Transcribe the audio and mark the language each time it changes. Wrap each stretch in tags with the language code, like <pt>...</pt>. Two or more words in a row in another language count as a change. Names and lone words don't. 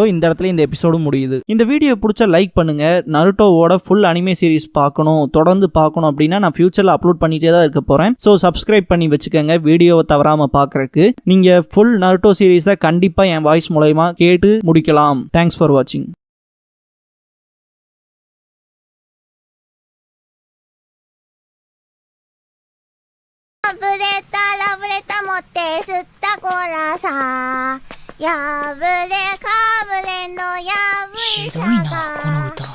<ta>இந்த இடத்துல இந்த எபிசோடு முடியுது. இந்த வீடியோ பிடிச்ச லைக் பண்ணுங்க. நருட்டோவோட</ta> <en>full anime series</en> <ta>பார்க்கணும், தொடர்ந்து பார்க்கணும் அப்படின்னா நான் ஃபியூச்சர்ல அப்லோட் பண்ணிட்டே தான் இருக்க போறேன். ஸோ சப்ஸ்கிரைப் பண்ணி வச்சுக்கோங்க வீடியோவை தவறாம பார்க்கறதுக்கு. நீங்க ஃபுல் நருட்டோ சீரிஸை கண்டிப்பா என் வாய்ஸ் மூலமா கேட்டு முடிக்கலாம்.</ta> <en>thanks for watching.</en> <ja>ラブレタ持って吸ったコーラさやぶれかぶれのやぶいさが</ja>